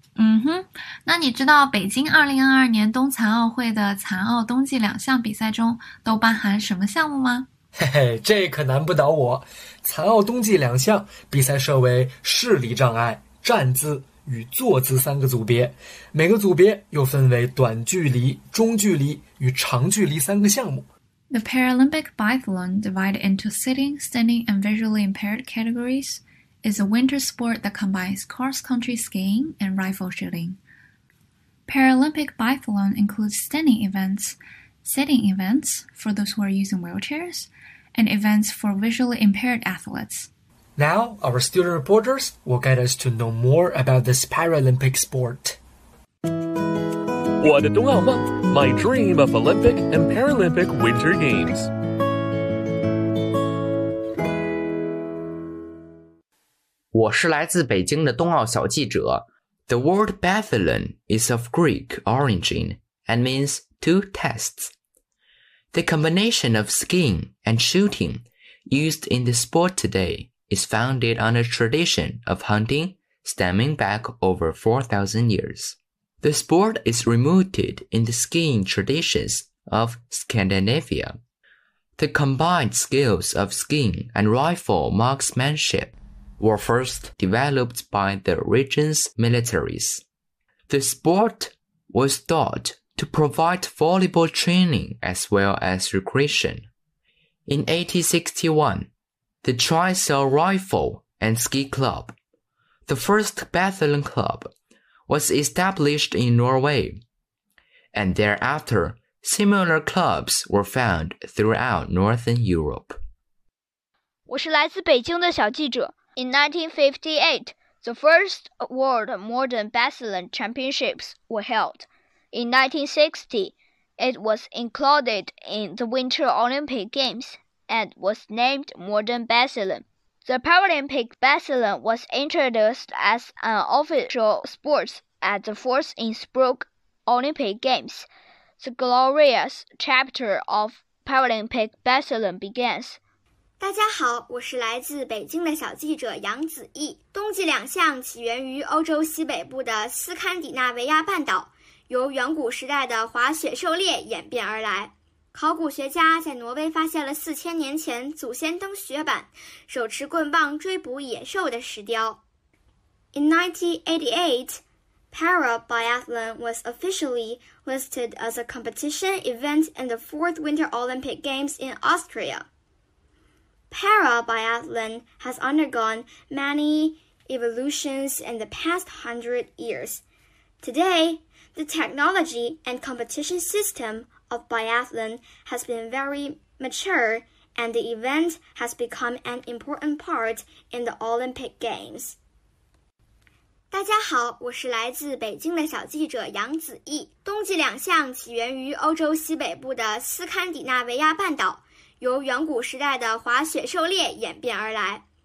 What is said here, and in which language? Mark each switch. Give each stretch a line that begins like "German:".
Chinese: 嗯哼，那你知道北京2022年冬残奥会的残奥冬季两项比赛中都包含什么项目吗？嘿嘿，这可难不倒我。残奥冬季两项比赛设为视力障碍、站姿与坐姿三个组别，每个组别又分为短距离、中距离与长距离三个项目。
English: The Paralympic biathlon divided into sitting, standing and visually impaired categories. Is a winter sport that combines cross-country skiing and rifle shooting. Paralympic biathlon includes standing events, sitting events for those who are using wheelchairs, and events for visually impaired athletes. Now, our student reporters will guide us to know more about this Paralympic sport.
Chinese: 我的冬奥梦
English: My dream of Olympic and Paralympic Winter Games.
Chinese: 我是来自北京的冬奥小记者。
English: The word biathlon is of Greek origin and means two tests. The combination of skiing and shooting used in the sport today is founded on a tradition of hunting stemming back over 4,000 years. The sport is rooted in the skiing traditions of Scandinavia. The combined skills of skiing and rifle marksmanship. were first developed by the region's militaries. The sport was thought to provide volleyball training as well as recreation. In 1861, the Tricell Rifle and Ski Club, the first biathlon club, was established in Norway, and thereafter, similar clubs were found throughout Northern Europe.
Chinese: 我是来自北京的小记者。
English: In 1958, the first World Modern Biathlon Championships were held. In 1960, it was included in the Winter Olympic Games and was named Modern Biathlon. The Paralympic Biathlon was introduced as an official sport at the 4th Innsbruck Olympic Games. The glorious chapter of Paralympic Biathlon begins.
Chinese: 大家好，我是来自北京的小记者杨子毅。冬季两项起源于欧洲西北部的斯堪的纳维亚半岛，由远古时代的滑雪狩猎演变而来。考古学家在挪威发现了4000年前祖先登雪板、手持棍棒追捕野兽的石雕。
English: In 1988, para-biathlon was officially listed as a competition event in the 4th Winter Olympic Games in Austria. Para-biathlon has undergone many evolutions in the past 100 years. Today, the technology and competition system of biathlon has been very mature and the event has become an important part in the Olympic Games.
Chinese: 大家好，我是来自北京的小记者杨子毅。冬季两项起源于欧洲西北部的斯堪的纳维亚半岛，由远古时代的滑雪狩猎演变而来。